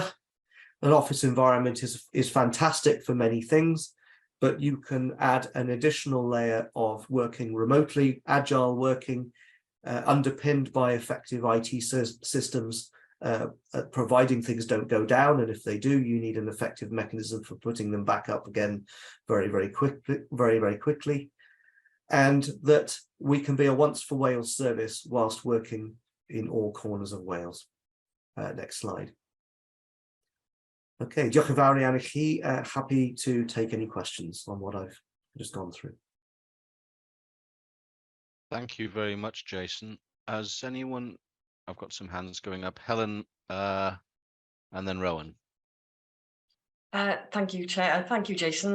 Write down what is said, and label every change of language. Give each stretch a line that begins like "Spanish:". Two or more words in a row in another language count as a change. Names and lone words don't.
English: An office environment is fantastic for many things, but you can add an additional layer of working remotely, agile working, underpinned by effective IT systems, providing things don't go down, and if they do, you need an effective mechanism for putting them back up again very quickly, and that we can be a once for Wales service whilst working in all corners of Wales. Next slide.
Welsh: Okay, diolch yn fawr iawn I chi.
English: Happy to take any questions on what I've just gone through. Thank you very much, Jason. Has anyone, I've got some hands going up, Helen, and then Rowan. Thank you, Chair. Thank you, Jason.